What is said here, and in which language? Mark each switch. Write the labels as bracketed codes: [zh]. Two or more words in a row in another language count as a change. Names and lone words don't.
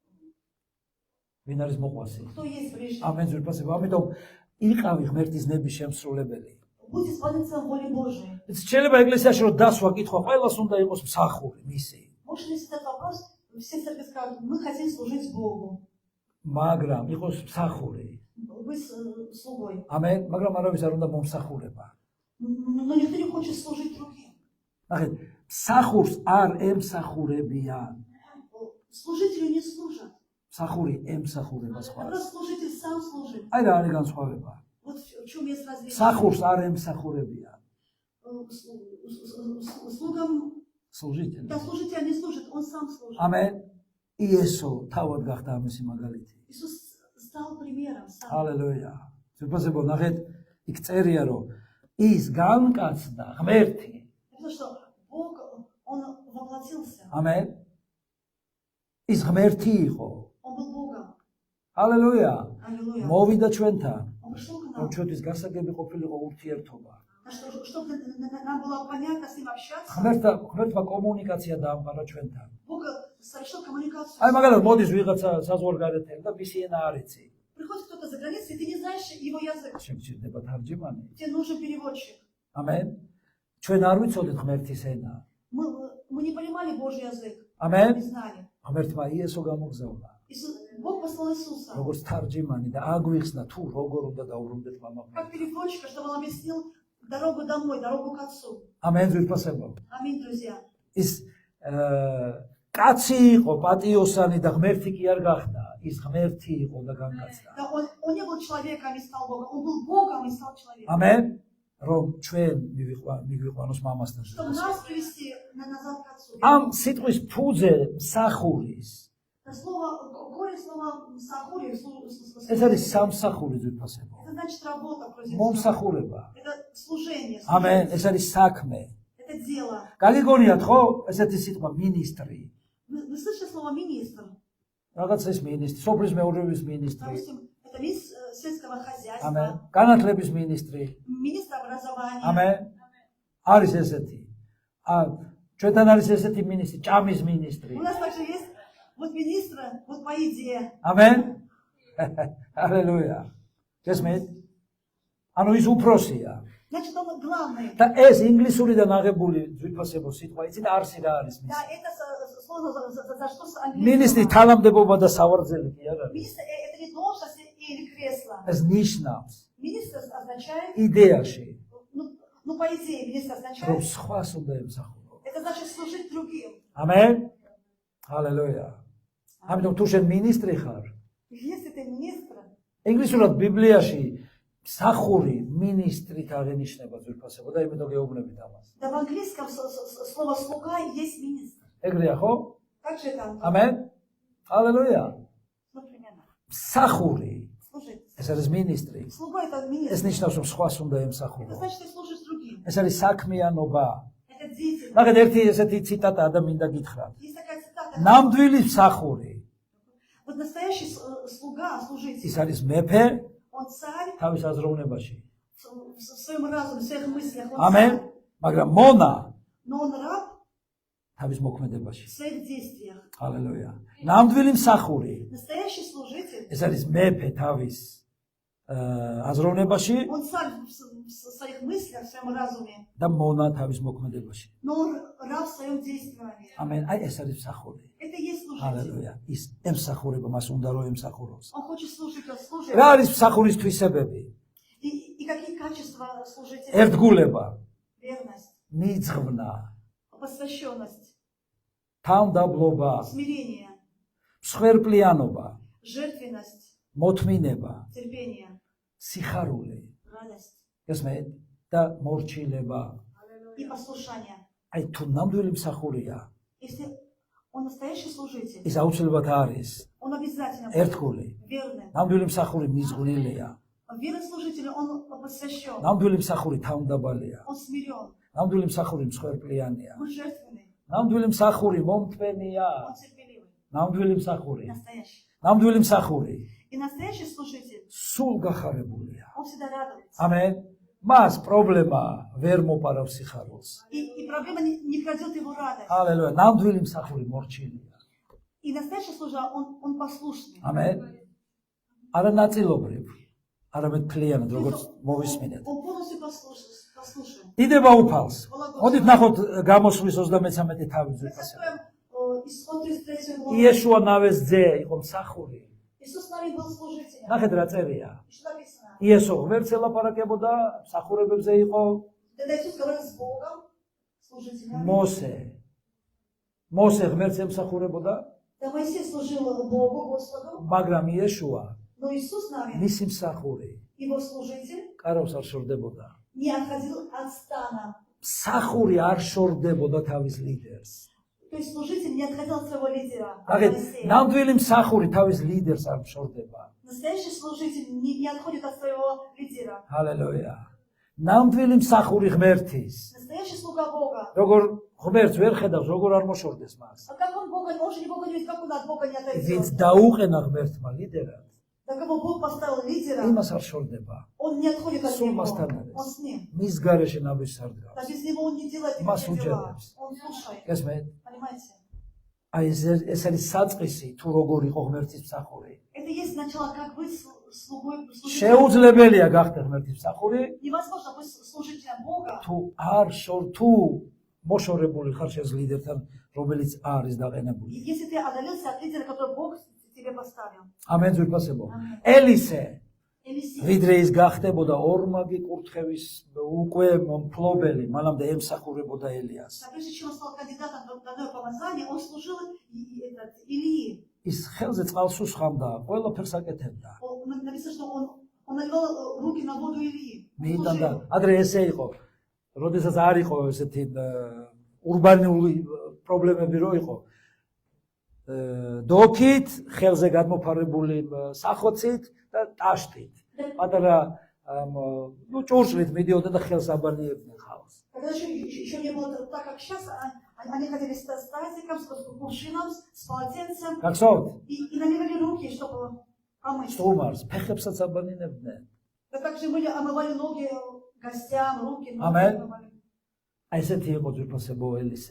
[ka] ვინ არის მოყვასი. [ru] кто есть ближний. [ka] ამენ ძვირფასება. ამიტომ იყავი ღმერთის ნების შემსრულებელი. [ru] Будь исполнителем воли Божией. [ka] შეიძლება ეკლესიაში რომ დასვა კითხვა ყველას უნდა იყოს მსახური მისი. [ru] Может ли этот вопрос, все церкви скажут, мы хотим служить Богу, [ka] მაგრამ იყოს მსახური. [ru] быть слугой. [ka] ამენ, მაგრამ არავის არ უნდა მომსახურება. [ru] Но никто не хочет служить другим. [ka] ნახეთ, მსახურს არ ემსახურებიან. [ru] Служители не служат. [ka] მსახური ემსახურება А სხვა. [ru] просто служитель сам служит. [ka] აი რა არის განსხვავება. [ru] Вот в чем есть различие. [ka] მსახურს არ ემსახურებიან. [ru] Слугам, служители. да, служитель не служит, он сам служит. [ka] ამენ. იესო თავად გახდა ამისი მაგალითი. [ru] Иисус стал примером сам. [ka] ჰალელუია. ძვირფასებო, ნახეთ, იქ წერია რომ ის განკაცდა ღმერთი. [ru] Потому что Бог, он воплотился. [ka] ამენ. ის ღმერთი იყო. [ru] Он был Богом. [ka] ჰალელუია. [ru] Аллилуйя. [ka] მოვიდა ჩვენთან. [ru] Он пришел к რომ нам. [ka] ჩვენთვის გასაგები ყოფილიყო ურთიერთობა. [ru] Чтобы нам было понятно с ним общаться, [ka] ღმერთმა კომუნიკაცია დაამყარა ჩვენთან. [ru] Бог совершил коммуникацию. [ka] აი მაგალითად მოდის ვიღაცა საზღვარგარეთელი და მისი ენა არ იცი. [ru] Приходит кто-то за границей, и ты не знаешь его язык. [ka] შეგჭირდება თარჯიმანი. [ru] Тебе нужен переводчик. [ka] ამენ. ჩვენ არ ვიცოდით ღმერთის ენა. [ru] Мы не понимали Божий язык. [ka] ამენ. [ru] Не знали. [ka] ღმერთმა იესო გამოგზავნა. [ru] Бог послал Иисуса. [ka] როგორც თარჯიმანი და აგვიხსნა თუ როგორ უნდა დაუბრუნდეთ мама. [ru] Как переводчика, чтобы он объяснил дорогу домой, дорогу к Отцу. [ka] ამენ ძვირფასებო. [ru] Аминь, друзья. [ka] ის კაცი იყო, პატიოსანი და ღმერთი კი არ გახდა. ის ღმერთი იყო და განკაცდა. [ru] Да, он не был человеком и стал Богом. Он был Богом и стал человеком. [ka] ამენ. რომ ჩვენ მიგვიყვანოს მამასთან. [ru] Чтобы нас привести назад к Отцу. [ka] ამ სიტყვის ფუძე მსახურის. [ru] Это слово, корень слова «сахури». [ka] ეს არის სამსახური ძვირფასებო. [ru] Это значит работа против მომსახურება. Это служение. [ka] ამენ, ეს არის საქმე. [ru] Это дело. [ka] გაგიგონიათ ხო ესეთი სიტყვა მინისტრი? [ru] Вы слышали слово «министр»? [ka] რაღაც ეს მინისტრი, სოფლის მეურნეობის მინისტრი. [ru] Допустим, это министр сельского ამენ. хозяйства, [ka] განათლების მინისტრი. [ru] министр образования. [ka] ამენ. არის ესეთი. ჩვენთან არის ესეთი მინისტრი, ჭამის მინისტრი. [ru] У нас также есть вот министр, вот по идее. [ka] ამენ. ჰალელუია. გესმით? ანუ ის უფროსია. [ru] Значит, он главный. [ka] და ეს ინგლისურიდან აღებული ძვირფასებო სიტყვა, იცით არსი რა არის Да, მისი? [ru] это слово, за что с მინისტრი английского. [ka] თანამდებობა და სავარძელი კი არ არის. [ru] Министр это не должность или кресло. [ka] ეს ნიშნავს [ru] Министр означает, იდეაში, ну по идее, министр რომ означает, [ka] სხვას უნდა ემსახურო. [ru] Это значит служить другим. [en] Amen. Hallelujah. [ka] ამიტომ თუ შენ მინისტრი ხარ, [ru] Если ты министр, [ka] ინგლისურად ბიბლიაში სახური მინისტრით აღინიშნება ძვირფასებო და იმიტომ გეუბნებით ამას. [ru] да в английском слово слуга есть министр. [ka] ეგრეა ხო? [ru] Как же это? [en] Amen. Hallelujah. [ru] Ну, примерно. სახური Служить. [ka] ეს არის მინისტრი. [ru] Слуга это ეს министр. [ka] ნიშნავს რომ სხვას უნდა Это ემსახურო. [ru] значит, ты служишь другим. [ka] ეს არის საქმიანობა. [ru] Это деятельность. [ka] მაგათ ერთი ესეთი ციტატა ადამიანდა გითხრათ. [ru] Есть такая цитата. [ka] ნამდვილი მსახური [ru] Вот настоящий слуга, служитель, [ka] ის არის მეფე [ru] он царь [ka] თავის აზროვნებაში. [ru] в своем разуме, в своих мыслях, он Amen. царь. [ka] მაგრამ მონა [ru] Но он раб [ka] თავის მოქმედებაში. [ru] в своих действиях. [ka] ჰალელუია. ნამდვილი მსახური [ru] Настоящий служитель, [ka] ეს არის მეფე თავის აზროვნებაში [ru] он царь в своих мыслях, в своем разуме, [ka] და მონა თავის მოქმედებაში. [ru] но он раб в своем действовании. [ka] ამენ. აი ეს არის მსახური. [ru] Это и есть служитель. [ka] ჰალელუია. ის ემსახურება, მას უნდა რომ ემსახუროს. [ru] Он хочет служить, он служит. [ka] რა არის მსახურის თვისებები? [ru] И какие качества служителя? [ka] ერთგულება, [ru] Верность, [ka] მიძღვნა, [ru] посвященность, [ka] თავმდაბლობა, [ru] смирение, [ka] მსხვერპლიანობა, [ru] жертвенность, [ka] მოთმინება, [ru] терпение, [ka] სიხარული, [ru] радость [ka] გესმენთ? და მორჩილება. [ru] и послушание. [ka] აი თუ ნამდვილი მსახურია, [ru] Если он настоящий служитель, [ka] ის აუცილებლად არის [ru] он обязательно [ka] ერთგული. [ru] верный. [ka] ნამდვილი მსახური მიზღვნილია. [ru] Верный служитель, он посвящен, [ka] ნამდვილი მსახური თავმდაბალია. [ru] он смирен, [ka] ნამდვილი მსახური მსხვერპლიანია. [ru] он жертвенный, [ka] ნამდვილი მსახური მომთმენია. [ru] он терпеливый, [ka] ნამდვილი მსახური. [ru] настоящий. [ka] ნამდვილი მსახური [ru] И настоящий служитель, [ka] სულ გახარებულია. [ru] он всегда радуется. [ka] ამენ. მას პრობლემა ვერ მოპარავს სიხარულს. [ru] И проблема не крадет его радость. [ka] ჰალელუია. ნამდვილი მსახური მორჩილია. [ru] И настоящий служа, он послушный. [ka] ამენ. არა ნაწილობრივ, არამედ მთლიანად, როგორც მოვისმინეთ. [ru] Он полностью послушен. [ka] დიდება უფალს. მოდით ნახოთ გამოსვლის 33 თავი Мы ძვირფასება. [ru] откроем исход 33 главы. [ka] იესუა ნავეს ძე იყო მსახური. [ru] Иисус навек был служителем. [ka] ნახეთ რა წერია. [ru] И что написано? [ka] იესო ღმერთს ელაპარაკებოდა, მსახურებებზე იყო [ru] Когда Иисус говорил с Богом, служителем, [ka] მოსე ღმერთს ემსახურებოდა, [ru] да Моисей служил Богу, Господу, [ka] მაგრამ იესუა [ru] но Иисус навек, [ka] მისი მსახური [ru] его служитель, [ka] კარავს არ შორდებოდა. [ru] не отходил от стана. [ka] მსახური არ შორდებოდა თავის ლიდერს. [ru] То есть служитель не отходил от своего лидера, от ნახეთ, Моисея. [ka] ნამდვილი მსახური თავის ლიდერს არ შორდება. [ru] Настоящий служитель не отходит от своего лидера. [ka] ჰალელუია. ნამდვილი მსახური ღმერთის. [ru] Настоящий слуга Бога. [ka] როგორ ღმერთს ვერ ხედავს, როგორ არ მოშორდეს მას. [ru] А как он Бога, он же не Бога не видит, как он от Бога не ვინც отойдет. [ka] დაუყენა ღმერთმა ლიდერად, [ru] Да кого Бог поставил лидера, [ka] იმას არ შორდება. [ru] он не отходит от Сул него, [ka] масთან არის. [ru] он с ним. [ka] მის garaში ნაბიჯს არ დგას. [ru] Да без него он не делает Მას никакие дела. [ka] უჯერებს. [ru] Он слушает, [ka] გესმენთ? [ru] понимаете? [ka] აი ეს არის საწყისი თუ როგორ იყო ღმერთის მსახური. [ru] Это есть начало, как быть слугой, служителем. [ka] შეუძლებელია გახდე ღმერთის მსახური, [ru] Невозможно быть служителем Бога, [ka] თუ მოშორებული ხარ შენს ლიდერთან, რომელიც არის დაყენებული. [ru] если ты отдалился от лидера, который Бог тебе поставил. [ka] ამენ ძვირფასებო. [en] Amen. [ka] ელისე [ru] Елисей. [ka] ვიდრე ის გახდებოდა ორმაგი კურთხევის უკვე მფლობელი, მანამდე ემსახურებოდა ელიას. [ru] А прежде чем он стал кандидатом в данное помазание, он служил Илии. [ka] ის ხელზე წყალს უსხამდა, ყველაფერს აკეთებდა. [ru] Написано, что он навел руки на воду Илии. Он მიიტანდა, служил. [ka] ადრე ესე იყო. როდესაც არ იყო ესეთი ურბანული პრობლემები რო იყო. დოქით, ხელზე გადმოფარებული სახოცით და ტაშტით. პატარა ჭურჭლით მიდიოდა და ხელს აბანიებდნენ ხალხს. [ru] Когда еще не было так, как сейчас, они ходили с тазиком, с кувшином, с полотенцем გახსოვთ? и наливали руки, чтобы помыть. [ka] სტუმარს ფეხებსაც აბანინებდნენ. [ru] Да также были, омывали ноги гостям, руки. ноги Amen. омывали. [ka] აი ესეთი იყო ძვირფასებო ელისე.